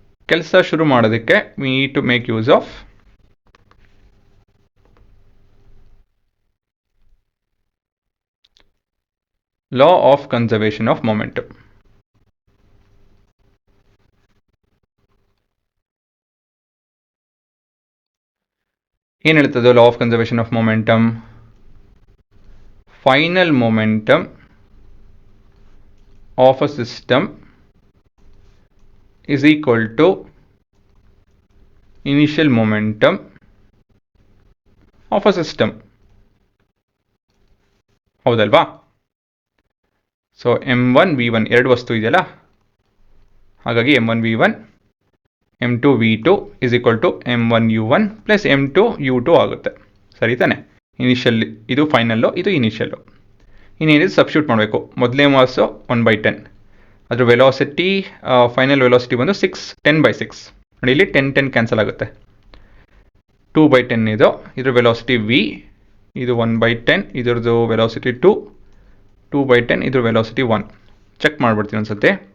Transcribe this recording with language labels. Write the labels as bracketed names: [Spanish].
[Kannada] ಕೆಲಸ ಶುರು ಮಾಡೋದಕ್ಕೆ [English] We need to make use of law of conservation of momentum. [Kannada] ಏನು ಹೇಳ್ತದೆ law of conservation of momentum? [English] Final momentum of a system is equal to initial momentum of a system. [Kannada] ಹೌದಲ್ವಾ? So m1 v1 ಎರಡು ವಸ್ತು ಇದೆಯಲ್ಲ, ಹಾಗಾಗಿ m1 v1 m2 v2 [English] is equal to [Kannada] m1 u1 plus m2 u2 ಆಗುತ್ತೆ. ಸರಿ ತಾನೆ? Initial ಇದು final, ಇದು ಇನಿಷಿಯಲ್ಲು. ಇನ್ನೇನಿದೆ ಸಬ್ಸ್ಟಿಟ್ಯೂಟ್ ಮಾಡಬೇಕು. ಮೊದಲನೇ ಮಾಸು 1/10, ಅದರ ವೆಲಾಸಿಟಿ ಫೈನಲ್ ವೆಲಾಸಿಟಿ ಬಂದು 10/6 ನೋಡಿ. ಇಲ್ಲಿ 10 ಕ್ಯಾನ್ಸಲ್ ಆಗುತ್ತೆ. 2/10 ಇದು, ಇದ್ರ ವೆಲಾಸಿಟಿ v, ಇದು 1/10, ಇದ್ರದ್ದು ವೆಲಾಸಿಟಿ 2, 2/10 ಇದ್ರ ವೆಲಾಸಿಟಿ 1. ಚೆಕ್ ಮಾಡಿಬಿಡ್ತೀನಿ ಅನ್ಸುತ್ತೆ.